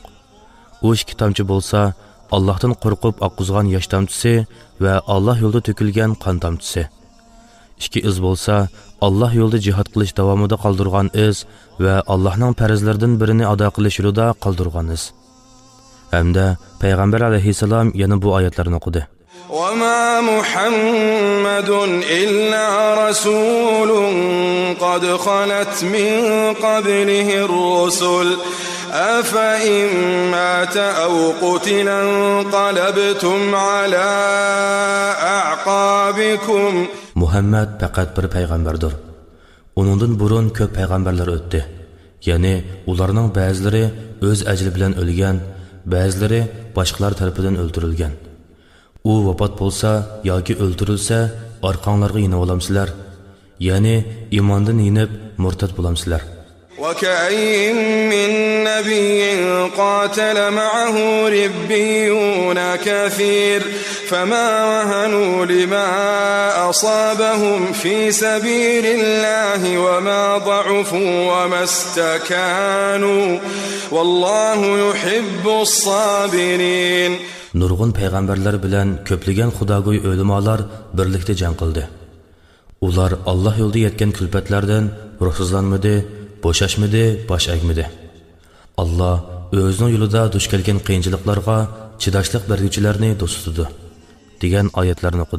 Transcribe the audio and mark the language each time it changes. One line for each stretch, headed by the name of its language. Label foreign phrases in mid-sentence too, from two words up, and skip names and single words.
Uzbek: U ikki tomchi bo'lsa, Allohdan qo'rqib oqqizgan yosh tomchisi va Alloh yo'lida to'kilgan qon tomchisi. Ikki iz bo'lsa, Alloh yo'lida jihad qilish davomida qoldirgan iz va Allohning farzlaridan birini ado qilish yo'lida qoldirgan iz. Hamda payg'ambar alayhisalom yana bu oyatlarni o'qidi:
Arabic: وَمَا مُحَمَّدٌ إِلَّا رَسُولٌ قَدْ خَلَتْ مِنْ قَبْلِهِ الرُّسُلُ أَفَإِنْ مَاتَ أَوْ قُتِلَ انقَلَبْتُمْ عَلَى أَعْقَابِكُمْ.
Uzbek: Muhammad faqat bir payg'ambardir. Uningdan burun ko'p payg'ambarlar o'tdi. Ya'ni ularning ba'zilari o'z ajli bilan o'lgan, ba'zilari boshqalar tomonidan o'ldirilgan. U vafot bo'lsa yoki o'ldirilsa, orqanglarga yinib olamsizlar. Ya'ni iymondan yinib murtad bo'lamsizlar.
Arabic: وَكَأَيٍّ مِّن نَّبِيٍّ قَاتَلَ مَعَهُ رِبِّيُّونَ كَثِيرٌ فَمَا وَهَنُوا لِمَا أَصَابَهُمْ فِي سَبِيلِ اللَّهِ وَمَا ضَعُفُوا وَمَا اسْتَكَانُوا وَاللَّهُ يُحِبُّ الصَّابِرِينَ.
Uzbek: Nurg'un payg'ambarlar bilan ko'pligan xudogo'y o'limalar birlikda jang qildi. Ular Alloh yo'lida yetgan kulfatlardan ruhsizlanmadi, bo'shashmadi, bosh egmadi. Alloh o'zining yo'lida duch kelgan qiyinchiliklarga chidashlik beruvchilarni do'st tutdi degan oyatlarni o'qidi.